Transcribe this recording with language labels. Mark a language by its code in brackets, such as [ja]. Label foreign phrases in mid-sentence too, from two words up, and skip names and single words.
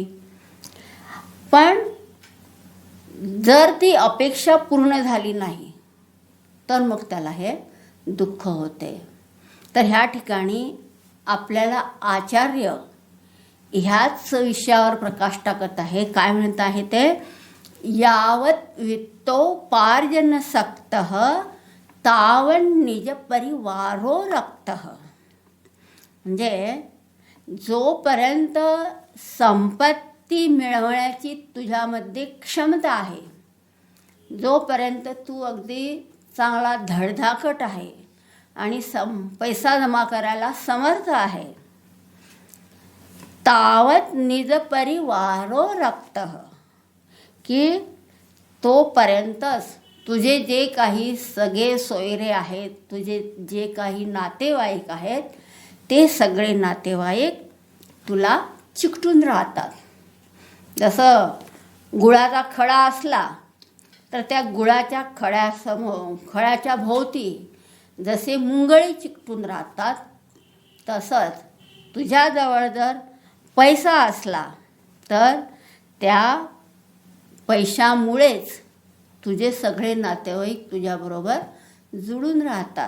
[mr] पण जर ती अपेक्षा पूर्ण झाली नाही तर मग त्याला हे दुःख होते. तर ह्या ठिकाणी आपल्याला आचार्य ह्याच विषयावर प्रकाश टाकत आहे. काय म्हणत आहे ते, [sa] यावत वित्तोपार्जन सक्तः तावन निज परिवारो रक्तः. [mr] म्हणजे जोपर्यंत संपत्ती मिळवण्याची तुझ्यामध्ये क्षमता आहे, जोपर्यंत तू अगदी चांगला धडधाकट आहे आणि पैसा जमा करायला समर्थ आहे, [sa] तावत निज परिवारो रक्तः, [mr] की तोपर्यंतच तुझे जे काही सगळे सोयरे आहेत, तुझे जे काही नातेवाईक आहेत, ते सगळे नातेवाईक तुला चिकटून राहतात. जसं गुळाचा खडा असला तर त्या गुळाच्या खड्याच्या भोवती जसे मुंगळे चिकटून राहतात, तसंच तुझ्याजवळ जर पैसा असला तर त्या पैशामुळेच तुझे सगळे नातेवाईक तुझ्याबरोबर जुळून राहतात.